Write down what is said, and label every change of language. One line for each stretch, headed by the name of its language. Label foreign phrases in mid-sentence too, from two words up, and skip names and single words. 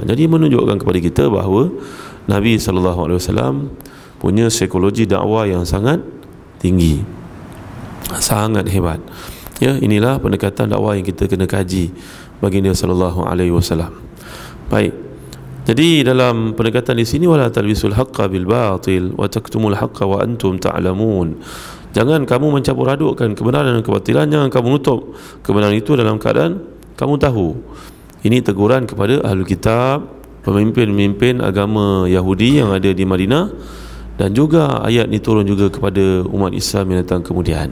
Malay: Jadi menunjukkan kepada kita bahawa Nabi SAW punya psikologi dakwah yang sangat tinggi, sangat hebat. Ya, inilah pendekatan dakwah yang kita kena kaji baginda
Arabic: صلى الله عليه وسلم.
Malay: Baik. Jadi dalam pendekatan di sini,
Arabic: ولا تلبسوا الحق بالباطل وتكتموا الحق وأنتم تعلمون.
Malay: Jangan kamu mencampur adukkan kebenaran dan kebatilan, jangan kamu menutup kebenaran itu dalam keadaan kamu tahu. Ini teguran kepada ahli kitab, pemimpin-pemimpin agama Yahudi yang ada di Madinah, dan juga ayat ini turun juga kepada umat Islam yang datang kemudian.